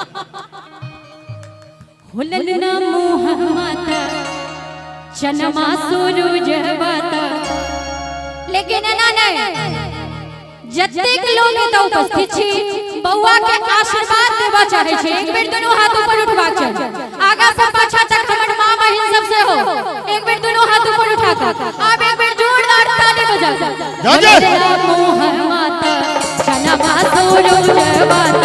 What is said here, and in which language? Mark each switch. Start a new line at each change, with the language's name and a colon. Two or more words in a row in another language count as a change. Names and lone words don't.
Maithili: खुलल न मुँह माता जनमा सूरज बाता। लेकिन एना नहीं, जतेक लोग एतऽ उपस्थित छी बौआ के आशीर्वाद देबा चाहे छै। एक बेर दुनू हाथ ऊपर उठबाक छै, आगा से पाछा तक हमर मां बहिन सब से हो। एक बेर दुनू हाथ ऊपर उठा के आब एक बेर जोरदार ताली बजा के मुँह माता जनमा सूरज बाता।